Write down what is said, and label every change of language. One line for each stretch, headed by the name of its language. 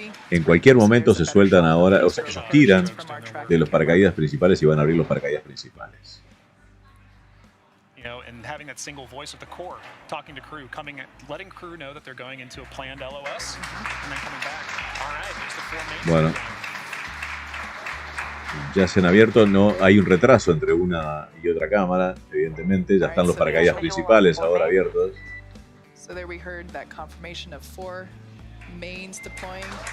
Spanish: En cualquier momento se sueltan ahora, o sea, ellos tiran de los paracaídas principales y van a abrir los paracaídas principales.
English: You know, and having that single voice of the core, talking to crew, letting crew know that they're going into a planned LOS, and then coming back. All right, there's the four main.
Spanish: Bueno, ya se han abierto, no hay un retraso entre una y otra cámara, evidentemente, ya están los paracaídas principales ahora abiertos.
English: So there we heard that confirmation of 4 mains deploying.